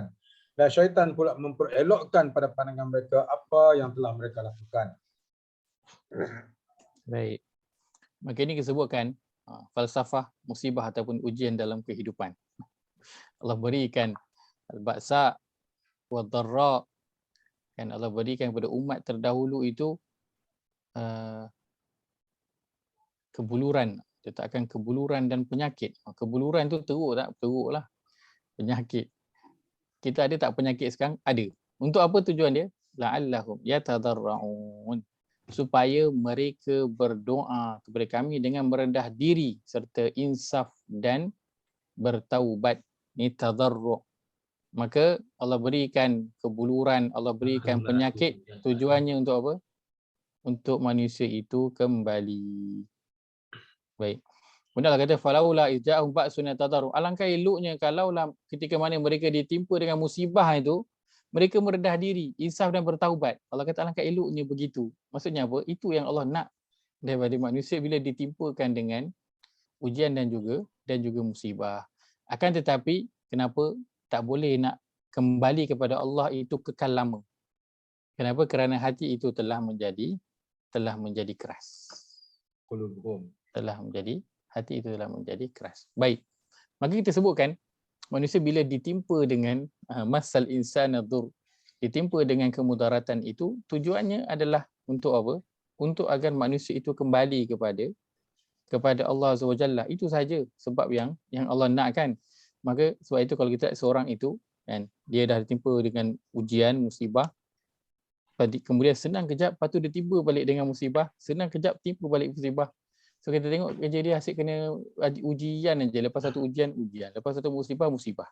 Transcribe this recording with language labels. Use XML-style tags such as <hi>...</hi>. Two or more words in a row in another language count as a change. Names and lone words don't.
<ms>Dan syaitan pula memperelokkan pada pandangan mereka apa yang telah mereka lakukan. Baik. Maka ini disebutkan falsafah musibah ataupun ujian dalam kehidupan. Allah berikan</ms> <ar>البأساء والضراء,</ar> <ms>kan Allah berikan kepada umat terdahulu itu kebuluran, letakkan kebuluran dan penyakit. Kebuluran tu teruk tak? Teruk lah. Penyakit. Kita ada tak penyakit sekarang? Ada. Untuk apa tujuan dia?</ms> <ar>لعلهم يتضرعون.</ar> <ms>Supaya mereka berdoa kepada kami dengan merendah diri serta insaf dan bertaubat. Ni tadarru'. Maka Allah berikan kebuluran, Allah berikan penyakit. Tujuannya untuk apa? Untuk manusia itu kembali. Baik. Kemudian Allah kata</ms> <ar>فلولا إذ جاءهم بأسنا تضرعوا.</ar> <ms>Alangkah eloknya kalaulah ketika mana mereka ditimpa dengan musibah itu, mereka merendah diri, insaf dan bertaubat. Allah kata alangkah eloknya begitu. Maksudnya apa? Itu yang Allah nak daripada manusia bila ditimpakan dengan ujian dan juga musibah. Akan tetapi kenapa tak boleh nak kembali kepada Allah itu kekal lama? Kenapa? Kerana hati itu telah menjadi keras. Hati itu telah menjadi keras. Baik. Maka kita sebutkan manusia bila ditimpa dengan</ms> <ar>مس الإنسان الضر,</ar> <ms>ditimpa dengan kemudaratan itu, tujuannya adalah untuk apa? Untuk agar manusia itu kembali kepada kepada Allah</ms> <ar>عز وجل.</ar> <ms>Itu saja sebab yang Allah nakkan. Maka sebab itu kalau kita seorang itu kan, dia dah ditimpa dengan ujian, musibah, kemudian senang kejap, lepas tu dia tiba balik dengan musibah, senang kejap timpa balik musibah. So kita tengok kerja dia asyik kena ujian aja, lepas satu ujian, lepas satu musibah.</ms>